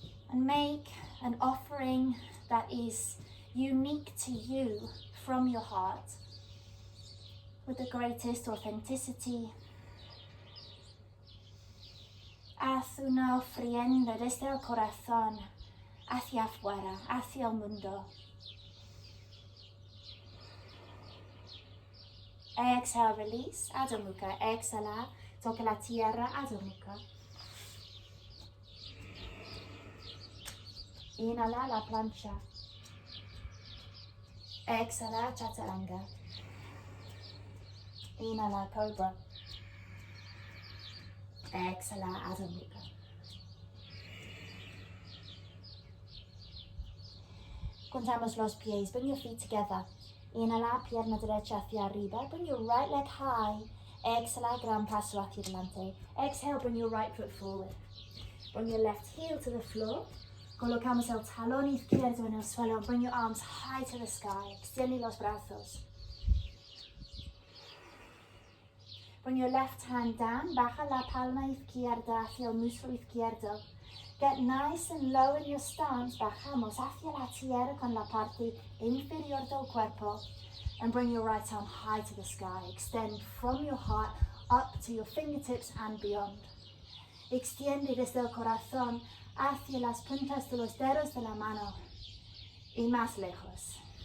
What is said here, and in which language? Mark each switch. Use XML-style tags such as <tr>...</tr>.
<en>And make an offering that is unique to you from your heart with the greatest authenticity.</en> <es>Haz una ofrenda desde el corazón hacia afuera, hacia el mundo.</es> <en>Exhale, release, Adho Mukha.</en> <es>Exhala, toca la tierra, Adho Mukha. Inhala, la plancha. Exhala, chaturanga. Inhala, cobra. Exhala, Adho Mukha. Contamos los pies,</es> <en>bring your feet together.</en> <es>Inhala, pierna derecha hacia arriba.</es> <en>Bring your right leg high.</en> <es>Exhala, gran paso hacia adelante.</es> <en>Exhale, bring your right foot forward. Bring your left heel to the floor.</en> <es>Colocamos el talón izquierdo en el suelo.</es> <en>Bring your arms high to the sky.</en> <es>Extiende los brazos.</es> <en>Bring your left hand down.</en> <es>Baja la palma izquierda hacia el muslo izquierdo.</es> <en>Get nice and low in your stance.</en> <es>Bajamos hacia la tierra con la parte inferior del cuerpo.</es> <en>And bring your right arm high to the sky. Extend from your heart up to your fingertips and beyond.</en> <es>Extiende desde el corazón hacia las puntas de los dedos de la mano y más lejos.</es>